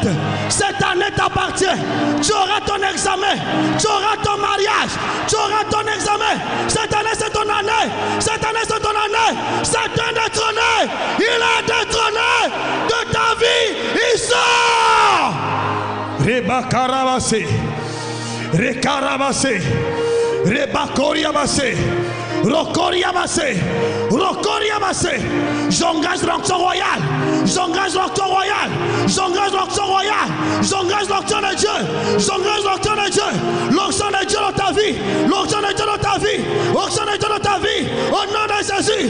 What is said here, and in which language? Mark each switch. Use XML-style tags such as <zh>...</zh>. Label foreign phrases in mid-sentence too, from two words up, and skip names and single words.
<fr>Cette année t'appartient. Tu auras ton examen. Tu auras ton mariage. Tu auras ton examen. Cette année, c'est ton année. Satan est détrôné. Il est détrôné de ta vie. Il sort. Reba Karabase. Rekarabase. Reba Koriabase. Rokoriabase. J'engage l'onction royale. J'engage l'onction de Dieu. L'onction de Dieu dans ta vie. Au nom de Jésus.</fr>